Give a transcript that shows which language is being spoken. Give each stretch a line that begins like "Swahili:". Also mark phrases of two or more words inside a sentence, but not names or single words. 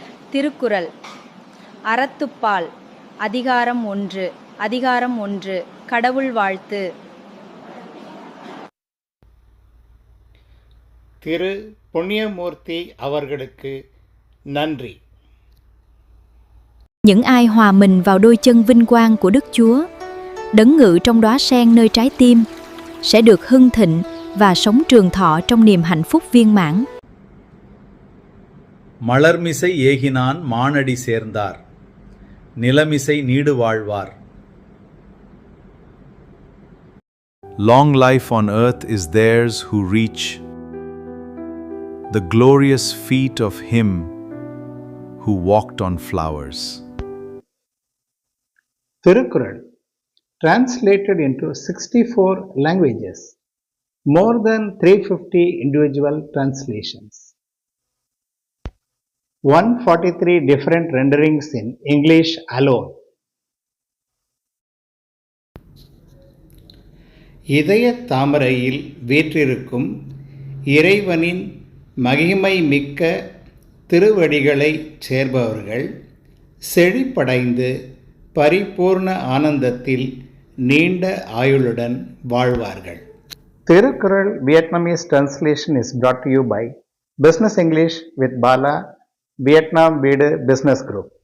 Tamil: திருக்குறள் அறத்துப்பால் அதிகாரம் 1 கடவுள் வாழ்த்து. திரு புண்ணியமூர்த்தி அவர்களுக்கு nandri.
Vietnamese: Những ai hòa mình vào đôi chân vinh quang của Đức Chúa, đấng ngự trong đóa sen nơi trái tim, sẽ được hưng thịnh và sống trường thọ trong niềm hạnh phúc viên mãn.
Tamil: மலர்மிசை ஏகினான் மானடி சேர்ந்தார், நிலமிசை நீடு வாழ்வார்.
English: Long life on earth is theirs who reach the glorious feet of him who walked on flowers. Thirukkural, translated into 64 languages, more than 350 individual translations, 143 different renderings in English alone.
Tamil: இதய தாமரையில் வீற்றிருக்கும் இறைவனின் மகிமை மிக்க திருவடிகளைச் சேர்பவர்கள் செழிப்படைந்து பரிபூர்ண ஆனந்தத்தில் நீண்ட ஆயுளுடன் வாழ்வார்கள்.
English: Thirukkural Vietnamese translation is brought to you by Business English with Bala, Vietnam வீடு Business Group.